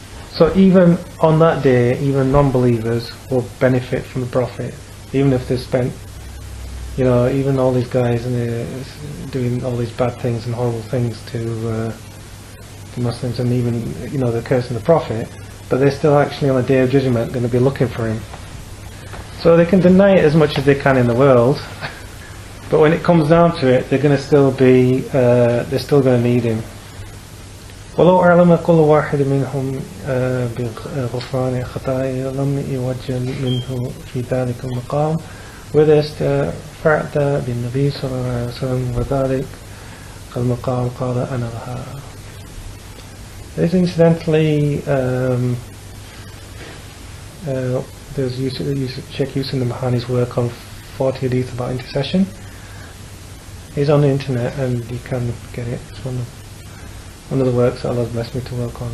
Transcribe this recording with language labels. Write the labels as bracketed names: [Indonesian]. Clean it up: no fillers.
[English] So even on that day, even non-believers will benefit from the Prophet, even if they spent, even all these guys and they're doing all these bad things and horrible things to Muslims, and even they're cursing the Prophet, but they're still actually on the Day of Judgment going to be looking for him. So they can deny it as much as they can in the world, but when it comes down to it, they're going to still be, they're still going to need him. [Arabic] ولو أعلم كل واحد منهم بغفران خطايا لم يوجل منه في ذلك المقام وإذا استفعت بالنبي صلى الله عليه وسلم وذلك المقام قال أنا لها. [English] There's incidentally there's Sheikh Yusuf Nabhani's work on 40 hadith about intercession. It's on the internet and you can get it. It's one of the works that Allah's blessed me to work on.